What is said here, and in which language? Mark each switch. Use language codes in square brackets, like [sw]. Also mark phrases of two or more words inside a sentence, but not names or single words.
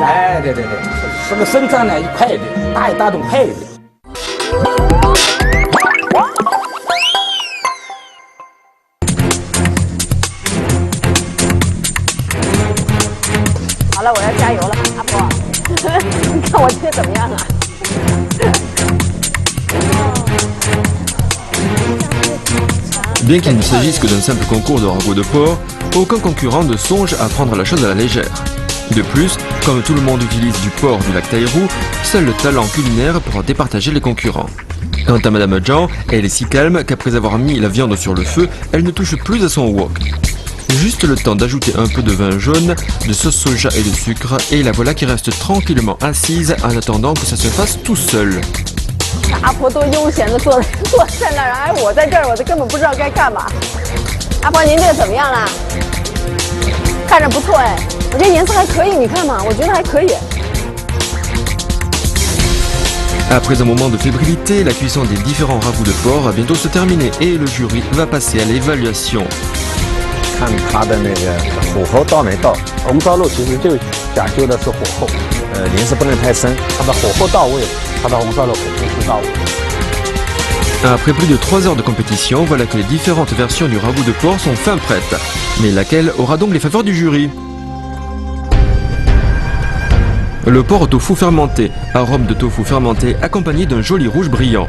[zh] 哎，对，这个身上呢一块一点，大种块一点。好了，我要加油了，阿婆，你看我这怎么样啊？ [fr] Bien qu'il ne s'agisse que d'un simple concours de ragoût de porc, aucun concurrent ne songe à prendre la chose à la légère. De plus, comme tout le monde utilise du porc du lac Tairou, seul le talent culinaire pourra départager les concurrents. Quant à Madame Zhang, elle est si calme qu'après avoir mis la viande sur le feu, elle ne touche plus à son wok. Juste le temps d'ajouter un peu de vin jaune, de sauce soja et de sucre, et la voilà qui reste tranquillement assise en attendant que ça se fasse tout seul. [zh] 阿婆多悠闲的坐在那儿，哎，我在这儿，我都根本不知道该干嘛。阿婆，您这个怎么样啦？看着不错哎，我觉得颜色还可以，你看嘛，我觉得还可以。 [fr] Après un moment de fébrilité, la cuisson des différents ragoûts de porc va bientôt se terminer et le jury va passer à l'évaluation. [zh] 看它的那个火候到没到，红烧肉其实就讲究的是火候，颜色不能太深，它的火候到位，它的红烧肉肯定是到位。 [fr] Après plus de 3 heures de compétition, voilà que les différentes versions du ragoût de porc sont fin prêtes. Mais laquelle aura donc les faveurs du jury? Le porc au tofu fermenté, arôme de tofu fermenté accompagné d'un joli rouge brillant.